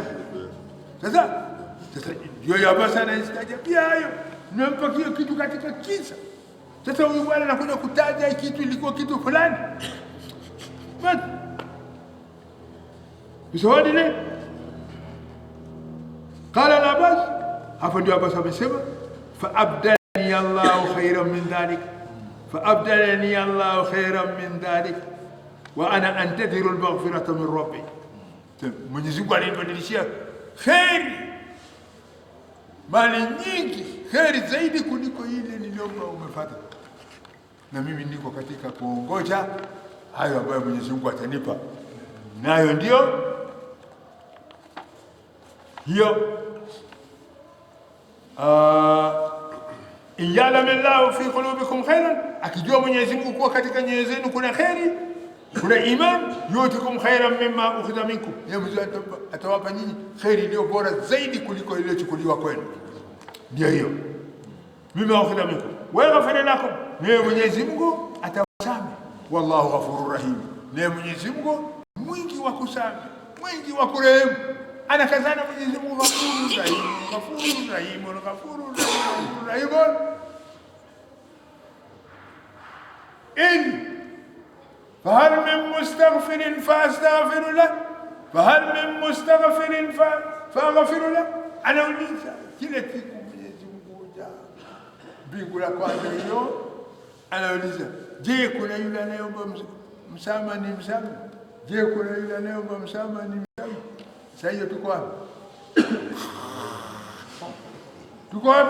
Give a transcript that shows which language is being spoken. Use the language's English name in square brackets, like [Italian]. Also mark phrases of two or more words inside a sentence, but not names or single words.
[Swahili] Sasa ndio Abbas anaistajabia hayo, nimempa hiyo kitu katika kiza. Sasa huyu bwana anakuja kutaja kitu ilikuwa kitu fulani. Basi bisawadi ile qala Abbas, hapo ndio Abbas amesema [Arabic] فأبدلني الله خيرا من ذلك، فأبدلني الله خيرا من ذلك وأنا أنتظر المغفرة من ربي. [Swahili] Mwenyezi Mungu alinibadilishia khairi, mali nyingi, khairi zaidi kuliko ile niliyokuwa umepata, na mimi niko katika kuongoja hayo ambayo Mwenyezi Mungu atanipa. Nayo ndio hiyo [Arabic] إن يعلم الله في قلوبكم خيرا, [Swahili] akijua Mwenyezi Mungu kuwa katika nyoyo zenu kuna khairi, kuna iman, [Arabic] يؤتكم خيرا مما أخذ منكم, [Swahili] atawapa nyinyi khairi iliyo bora zaidi kuliko ile iliyochukuliwa kwenu. Ndio hiyo [Arabic] مما أخذ منكم ويغفر لكم, [Swahili] na Mwenyezi Mungu atawasamehe. [Arabic] والله غفور رحيم, [Swahili] na Mwenyezi Mungu mwingi wa kusamehe, mwingi wa kurehemu. Anakazana Mwenyezi Mungu [Arabic] غفور رحيم، غفور رحيم، غفور رحيم. فهل من مستغفر فاستغفر له، فهل من مستغفر فاغفر له. [Swahili] Ana uliza kila siku Mwenyezi Mungu huja mbingu la kwanza hiyo, anauliza je, kuna yule anayeomba msamaha ni msamaha? Je, kuna yule anayeomba msamaha ni msamaha? Sasa hiyo tuko wapi? Tuko wapi?